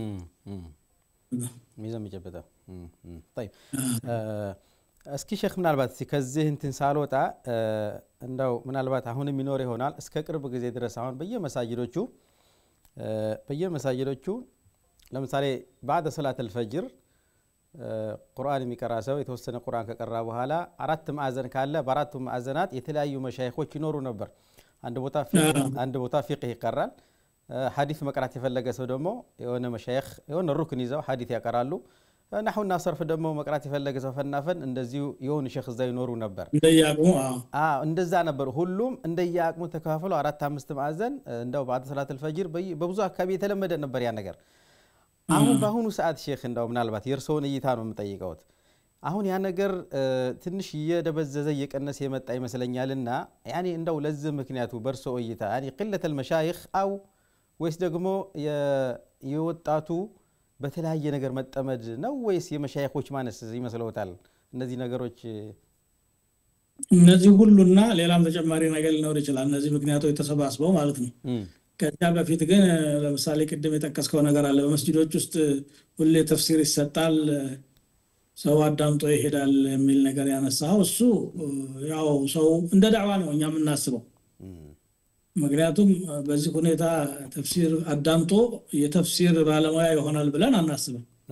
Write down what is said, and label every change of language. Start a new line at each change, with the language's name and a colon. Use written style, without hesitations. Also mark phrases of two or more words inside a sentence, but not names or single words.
Amharic: ሚዛን ይጨበጣ طيب እስኪ ሼክ ምናልባት ከዚህ እንትን ሳልወጣ እንደው ምናልባት አሁን የሚኖር ይሆናል እስከ ቅርብ ጊዜ ድረስ አሁን በየመሳጅዶቹ ለምሳሌ
Arabic: بعد صلاه الفجر
Amharic: ቁርአን የሚቀራ ሰው የተወሰነ ቁርአን ከቀራ በኋላ አራት ማዕዘን ካለ በአራቱ ማዕዘናት የተለያዩ መሻይኾች ይኖሩ ነበር አንድ ቦታ ፊቅህ ይቀራል ሐዲስ መቅራት የፈለገ ሰው ደግሞ የሆነ መሻይኽ የሆነ ሩክን ይዘው ሐዲስ ያቀራሉ
Arabic: نحونا صرف
Amharic: ደሞ መቅራት የፈለገ ሰው ፈናፈን እንደዚሁ የሆነ ሼክ እዛ ይኖሩ ነበር እንደያቅሙ እንደዛ ነበር ሁሉም እንደያቅሙ ተካፈሉ አራት አምስት ማዕዘን እንደው
Arabic: بعد صلاه الفجر
Amharic: በብዙ አካባቢ የተለመደ ነበር ያ ነገር አሁን በአሁኑ ሰዓት ሼክ እንደው ምናልባት የርሶን እይታ ነው የምጠይቀውት አሁን ያ ነገር ትንሽ እየደበዘዘ እየቀነሰ የመጣ ይመስለኛልና ያኒ እንደው ለዚህ ምክንያቱ በርሶ እይታ ያኒ
Arabic: قله المشايخ او
Amharic: ወይስ ደግሞ የወጣቱ በተለያየ ነገር መጠመድ ነው ወይስ የመሻይኾች ማነስ ይመስለውታል እነዚህ ነገሮች እነዚህ ሁሉና ሌላም ተጨማሪ ነገር ሊኖር ይችላል እነዚህ ምክንያቶች ተሰባስበው ማለት ነው ከዛ በፊት ግን ለምሳሌ ቅድም የጠቀስከው ነገር አለ በመስጂዶች ውስጥ ሁሌ ተፍሲር ይሰጣል ሰው አዳምጦ ይሄዳል የሚል ነገር ያነሳው እሱ ያው ሰው እንደ ዳዕዋ ነው እኛ የምናስበው ምክንያቱም በዚህ ሁኔታ ተፍሲር አዳምጦ የተፍሲር ባለሙያ ይሆናል ብለን አናስብም